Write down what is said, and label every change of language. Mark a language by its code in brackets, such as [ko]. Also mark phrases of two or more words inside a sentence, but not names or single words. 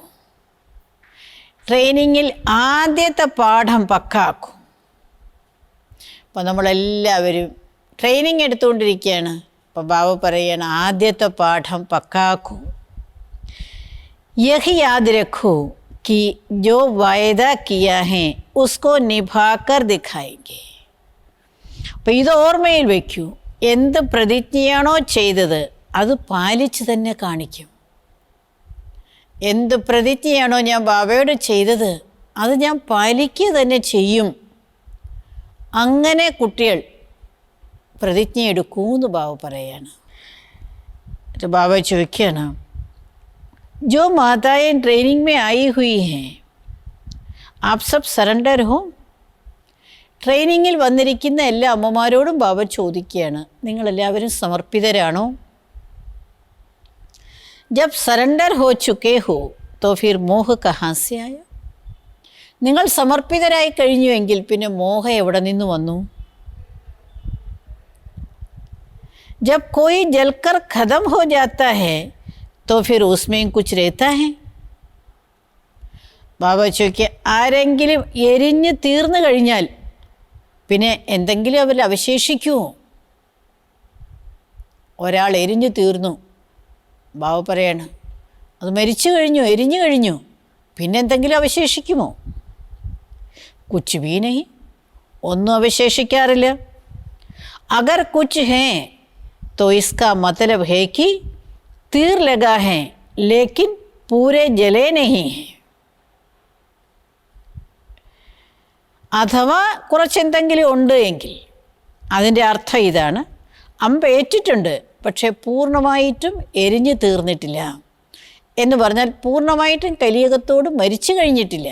[ml] ട്രെയിനിങ്ങിൽ ആദ്യത്തെ പാഠം പക്കാക്കും. അപ്പോൾ നമ്മളെല്ലാവരും ട്രെയിനിങ് എടുത്തുകൊണ്ടിരിക്കുകയാണ്. അപ്പോൾ ബാബ പറയുകയാണ്, ആദ്യത്തെ പാഠം പക്കാക്കൂ. [hi] यही याद रखो कि जो वायदा किया है उसको निभाकर दिखाएंगे. [ml] അപ്പോൾ ഇത് ഓർമ്മയിൽ വയ്ക്കൂ. എന്ത് പ്രതിജ്ഞയാണോ ചെയ്തത് അത് പാലിച്ച് തന്നെ കാണിക്കും. എന്ത് പ്രതിജ്ഞയാണോ ഞാൻ ബാബയോട് ചെയ്തത് അത് ഞാൻ പാലിക്കുക തന്നെ ചെയ്യും. അങ്ങനെ കുട്ടികൾ പ്രതിജ്ഞ എടുക്കൂന്ന് ബാബ പറയാണ്. ബാബ ചോദിക്കുകയാണ്, [hi] जो माताएं ट्रेनिंग में आई हुई हैं आप सब सरेंडर हो. [ml] ട്രെയിനിങ്ങിൽ വന്നിരിക്കുന്ന എല്ലാ അമ്മമാരോടും ബാബ ചോദിക്കുകയാണ്, നിങ്ങളെല്ലാവരും സമർപ്പിതരാണോ? [hi] जब सरेंडर हो चुके हो तो फिर मोह कहाँ से आया. [ml] നിങ്ങൾ സമർപ്പിതരായി കഴിഞ്ഞുവെങ്കിൽ പിന്നെ മോഹം എവിടെ നിന്ന് വന്നു? [hi] जब कोई जलकर खत्म हो जाता है तो फिर उसमें कुछ रहता है. [ml] ബാബ ചോദിക്കുക, ആരെങ്കിലും എരിഞ്ഞ് തീർന്നു കഴിഞ്ഞാൽ പിന്നെ എന്തെങ്കിലും അവരിൽ അവശേഷിക്കുമോ? ഒരാൾ എരിഞ്ഞു തീർന്നു, ബാബ പറയാണ്, അത് മരിച്ചു കഴിഞ്ഞു, എരിഞ്ഞു കഴിഞ്ഞു, പിന്നെ എന്തെങ്കിലും അവശേഷിക്കുമോ? [hi] कुछ भी नहीं, [ml] ഒന്നും അവശേഷിക്കാറില്ല. [hi] अगर कुछ है तो इसका मतलब है कि तीर लगा है लेकिन पूरे जले नहीं है. [ml] അഥവാ കുറച്ചെന്തെങ്കിലും ഉണ്ട് എങ്കിൽ അതിൻ്റെ അർത്ഥം ഇതാണ്, അമ്പ് ഏറ്റിട്ടുണ്ട് പക്ഷേ പൂർണ്ണമായിട്ടും എരിഞ്ഞു തീർന്നിട്ടില്ല എന്ന് പറഞ്ഞാൽ പൂർണ്ണമായിട്ടും കലിയുഗത്തോട് മരിച്ചു കഴിഞ്ഞിട്ടില്ല.